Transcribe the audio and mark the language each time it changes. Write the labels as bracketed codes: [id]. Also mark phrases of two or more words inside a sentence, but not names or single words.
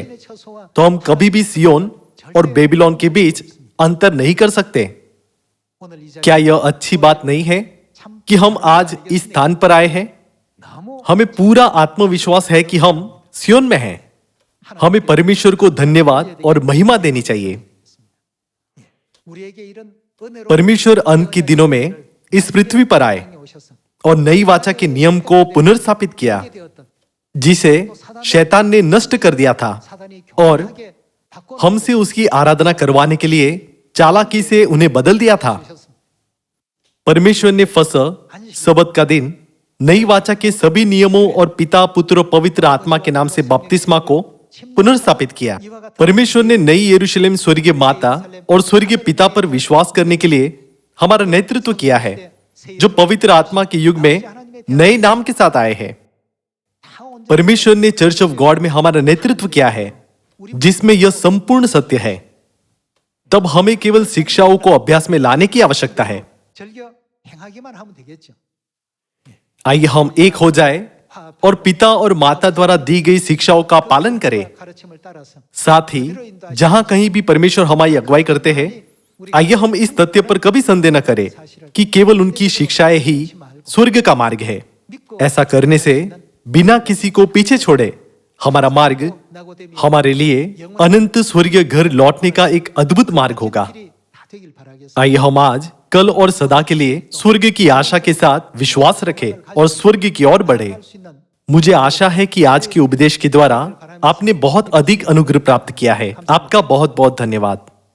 [ko] 안식일의 처소와 [hi] तो हम कभी भी सियोन और बेबीलोन के बीच अंतर नहीं कर सकते। [ko] 오늘 이 자리에 [hi] क्या यह अच्छी बात नहीं है कि हम आज इस स्थान पर आए हैं? [ko] 너무 [hi] हमें पूरा आत्मविश्वास है कि हम सियोन में हैं। हमें परमेश्वर को धन्यवाद और महिमा देनी चाहिए। [ko] 우리에게 이런 은혜로 [hi] परमेश्वर अंत के दिनों में इस पृथ्वी पर आए [ko] 오셔서 [hi] और नई वाचा के नियम को पुनर्स्थापित किया [ko] 되었던 [hi] जिसे शैतान ने नष्ट कर दिया था [ko] 사단이 [hi] और [ko] 교만하게 바꿔 [hi] हमसे उसकी आराधना करवाने के लिए चालाकी से उन्हें बदल दिया था। [ko] 주셨습니다. [hi] परमेश्वर ने फसह, सबत का दिन, नई वाचा के सभी नियमों और पिता, पुत्र और पवित्र आत्मा के नाम से बपतिस्मा को पुनर्स्थापित किया। परमेश्वर ने नई यरूशलेम स्वर्गीय माता और स्वर्गीय पिता पर विश्वास करने के लिए हमारा नेतृत्व किया है जो पवित्र आत्मा के युग में नए नाम के साथ आए हैं। [ko] 다 온전히 [hi] परमेश्वर ने चर्च ऑफ गॉड में हमारा नेतृत्व किया है जिसमें यह संपूर्ण सत्य है। तब हमें केवल शिक्षाओं को अभ्यास में लाने की आवश्यकता है। [ko] 즐겨 행하기만 하면 되겠죠. [hi] आइए हम एक हो जाए और पिता और माता द्वारा दी गई शिक्षाओं का पालन करें। [ko] 가르침을 따라서 [hi] साथ ही जहां कहीं भी परमेश्वर हमारी अगुवाई करते हैं आइए हम इस तथ्य पर कभी संदेह न करें कि केवल उनकी शिक्षाएं ही स्वर्ग का मार्ग है। ऐसा करने से बिना किसी को पीछे छोड़े हमारा मार्ग हमारे लिए अनंत स्वर्गीय घर लौटने का एक अद्भुत मार्ग होगा। [ko] 다 되길 바라겠습니다. [hi] आइए हम आज, कल और सदा के लिए स्वर्ग की आशा के साथ विश्वास रखें और स्वर्ग की ओर बढ़े। [ko] 할 수 있는 [hi] मुझे आशा है कि आज के उपदेश के द्वारा आपने बहुत अधिक अनुग्रह प्राप्त किया है। आपका बहुत बहुत धन्यवाद।